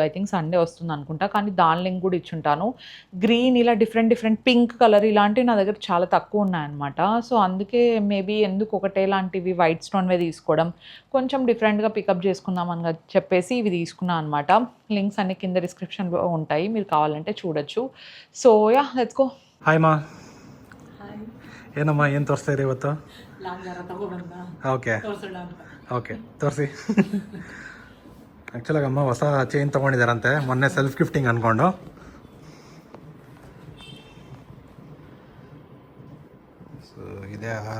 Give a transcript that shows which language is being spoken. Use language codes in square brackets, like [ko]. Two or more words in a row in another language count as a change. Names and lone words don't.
[en] I think [te] సండే వస్తుంది అనుకుంటా, కానీ దాని లింక్ కూడా ఇచ్చుంటాను. గ్రీన్, ఇలా [en] different pink colour [te] ఇలాంటివి నా దగ్గర చాలా తక్కువ ఉన్నాయన్నమాట. సో అందుకే మేబీ ఎందుకు ఒకటే లాంటివి వైట్ స్టోన్వే తీసుకోవడం, కొంచెం డిఫరెంట్గా పికప్ చేసుకుందాం అని చెప్పేసి ఇవి తీసుకున్నాను అనమాట. లింక్స్ అన్ని కింద డిస్క్రిప్షన్లో ఉంటాయి, మీరు కావాలంటే చూడొచ్చు. [en] So ya, let's go. [kn] ಹಾಯ್ ಮಾ. ಏನಮ್ಮ ಏನು ತೋರಿಸ್ತಾ ಇರಿ ಇವತ್ತು? ಓಕೆ ಓಕೆ ತೋರಿಸಿ. ಆ್ಯಕ್ಚುಲಾಗಿ ಅಮ್ಮ ಹೊಸ ಚೈನ್ ತೊಗೊಂಡಿದ್ದಾರಂತೆ ಮೊನ್ನೆ ಸೆಲ್ಫ್ ಗಿಫ್ಟಿಂಗ್ ಅಂದ್ಕೊಂಡು. ಸೊ ಇದೇ ಆಹಾರ